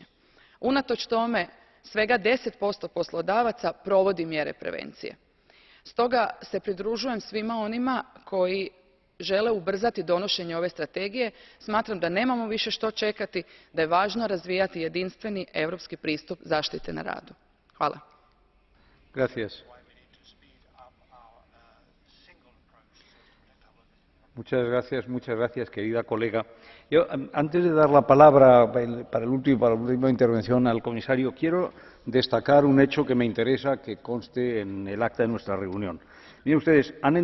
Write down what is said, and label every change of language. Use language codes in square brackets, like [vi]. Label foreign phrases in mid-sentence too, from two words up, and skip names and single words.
[hr] Unatoč tome, svega 10% poslodavaca provodi mjere prevencije. Stoga se pridružujem svima onima koji žele ubrzati donošenje ove strategije. Smatram da nemamo više što čekati, da je važno razvijati jedinstveni europski pristup zaštite na radu. Hvala. [es] Gracias. Muchas gracias, querida colega. Yo, antes de dar la palabra para la última intervención al comisario, quiero destacar un hecho que me interesa que conste en el acta de nuestra reunión.